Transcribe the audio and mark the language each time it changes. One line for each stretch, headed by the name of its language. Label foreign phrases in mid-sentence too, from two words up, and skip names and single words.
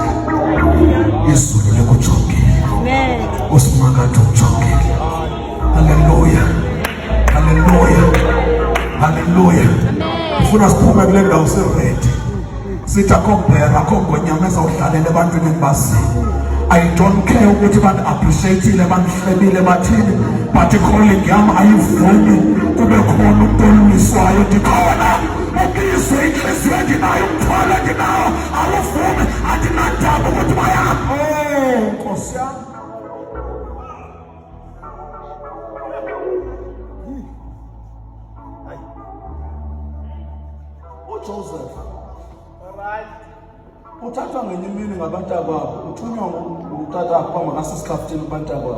Xhosa: Izulu likujongile, uSimakade ukujongile. Haleluya, haleluya, haleluya. Ufuna siphume kule ndawo siredi, sithi akho mbhera, akho ngonyama ezawudlalela ebantwini endibaziyo.
English: I don't care
Xhosa: ukuthi bani-appreciate-ile, banihlebile, bathini, but i-calling yam ayivumi kube khona umuntu olumiswayo. Ndikhona ubizwe inhliziyo endinayo, umthwalo endinawo awuvumi, andinandaba ukuthi bayaphi. Nkosi yami. uJoseph uthathwa ngenye imini ngabantakwabo, uthunywa ngutatakhe uba makasisikhafutini kubantakwabo.